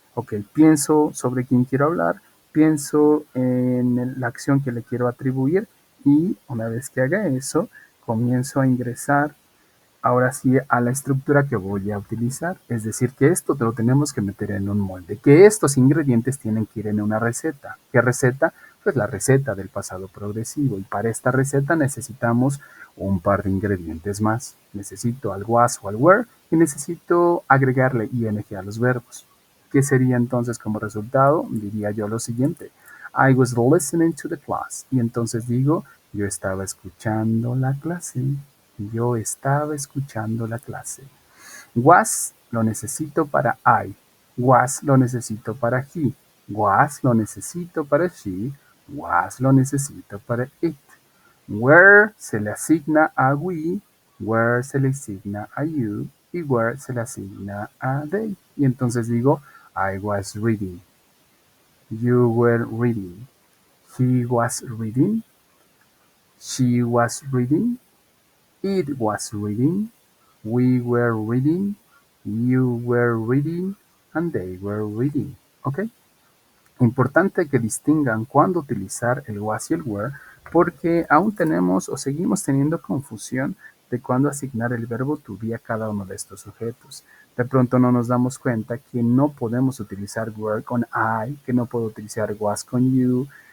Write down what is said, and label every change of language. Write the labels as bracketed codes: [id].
[es] Ok, pienso sobre quién quiero hablar, pienso en la acción que le quiero atribuir y una vez que haga eso, comienzo a ingresar ahora sí a la estructura que voy a utilizar. Es decir, que esto te lo tenemos que meter en un molde, que estos ingredientes tienen que ir en una receta. ¿Qué receta? Pues la receta del pasado progresivo. Y para esta receta necesitamos un par de ingredientes más. Necesito al was o al were y necesito agregarle ing a los verbos. ¿Qué sería entonces como resultado? Diría yo lo siguiente. [en] I was listening to the class. [es] Y entonces digo, yo estaba escuchando la clase. Yo estaba escuchando la clase. Was lo necesito para I. Was lo necesito para he. Was lo necesito para she. Was lo necesito para it. Where se le asigna a we. Where se le asigna a you. Y where se le asigna a they. Y entonces digo, [en] I was reading. You were reading. He was reading. She was reading. It was reading, we were reading, you were reading, and they were reading. ¿Ok? [es] Importante que distingan cuándo utilizar el was y el were, porque aún tenemos o seguimos teniendo confusión de cuándo asignar el verbo to be a cada uno de estos sujetos. De pronto no nos damos cuenta que no podemos utilizar were con I, que no puedo utilizar was con you.